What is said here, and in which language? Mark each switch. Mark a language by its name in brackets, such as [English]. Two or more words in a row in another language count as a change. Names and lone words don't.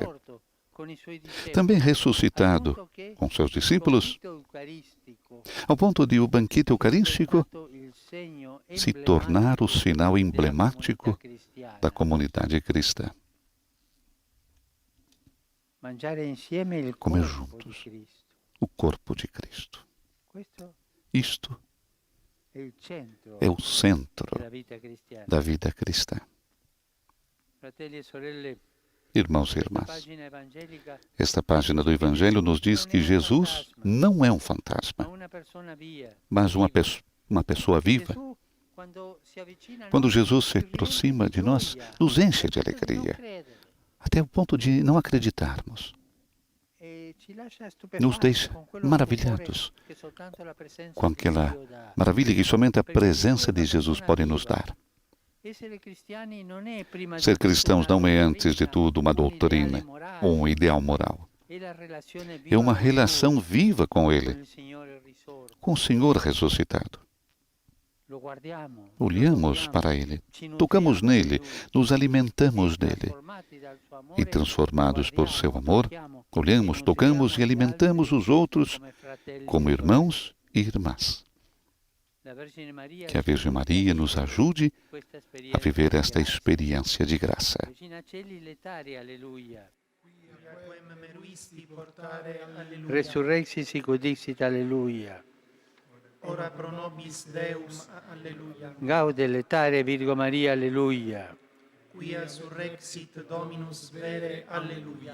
[Portuguese] Também ressuscitado com seus discípulos, ao ponto de o banquete eucarístico se tornar o sinal emblemático da comunidade cristã. Comer juntos o corpo de Cristo. Isto é o centro [Italian] della vita cristiana. [Portuguese] da vida cristã. [Italian] Fratelli e sorelle, [Portuguese] Irmãos e [Italian] questa [Portuguese] irmãs, [Italian] pagina evangelica [Portuguese] esta página do Evangelho nos diz que Jesus não é um fantasma, [Italian] ma una persona via. [Portuguese] mas uma pessoa viva. [Italian] Gesù, quando si avvicina a [Portuguese] Quando [Italian] noi, [Portuguese] Jesus se [Italian] ci riempie [Portuguese] aproxima [Italian] di [Portuguese] de nós, [Italian] gioia, [Portuguese] nos enche de [Italian] al punto di non [Portuguese] alegria, [Italian] credere, [Portuguese] até o ponto de não acreditarmos. [Italian] e ci lascia [Portuguese] Nos [Italian] stupefatti [Portuguese] deixa [Italian] con quello [Portuguese] maravilhados [Italian] stupore che soltanto la presenza [Portuguese] com [Italian] di [Portuguese] aquela [Italian] Dio dà. [Portuguese] maravilha que somente a presença de Jesus pode nos dar. [Italian] Essere cristiani non è prima di [Portuguese] Ser [Italian] tutto [Portuguese] cristãos [Italian] una [Portuguese] não é, antes de [Italian] dottrina, [Portuguese] tudo, uma [Italian] un ideale [Portuguese] doutrina [Italian] morale, [Portuguese] ou um ideal moral. [Italian] è la relazione [Portuguese] É [Italian] viva [Portuguese] uma [Italian] con [Portuguese] relação [Italian] Lui, [Portuguese] viva com [Italian] con [Portuguese] Ele, [Italian] il Signore risorto. [Portuguese] com o Senhor ressuscitado. [Italian] Lo guardiamo, [Portuguese] Olhamos [Italian] lo [Portuguese] para [Italian] togliamo, [Portuguese] Ele, [Italian] ci [Portuguese] tocamos [Italian] nutriamo di [Portuguese] nele, [Italian] Lui, [Portuguese] nos alimentamos [Italian] e [Portuguese] dele. [Italian] trasformati dal suo amore, [Portuguese] E transformados por seu [Italian] guardiamo, [Portuguese] amor, [Italian] tocchiamo [Portuguese] olhamos, [Italian] e [Portuguese] tocamos e [Italian] nutriamo gli [Portuguese] alimentamos [Italian] altri [Portuguese] os outros [Italian] come fratelli [Portuguese] como [Italian] e [Portuguese] irmãos e irmãs. [Italian] sorelle. La Vergine Maria [Portuguese] Que a [Italian] ci [Portuguese] Virgem [Italian] aiuti a [Portuguese] Maria nos [Italian] vivere [Portuguese] ajude [Italian] questa [Portuguese] a [Italian] esperienza [Portuguese] viver [Italian] di [Portuguese] esta [Italian] grazia. [Portuguese] experiência de graça. [Latin] Regina Celi letari, alleluia. Quem meruisti portare, alleluia. Resurrexi sic dixit, alleluia. Ora pro nobis Deum, alleluia. Gaude letare Virgo Maria, alleluia. Quia surrexit Dominus vere, alleluia.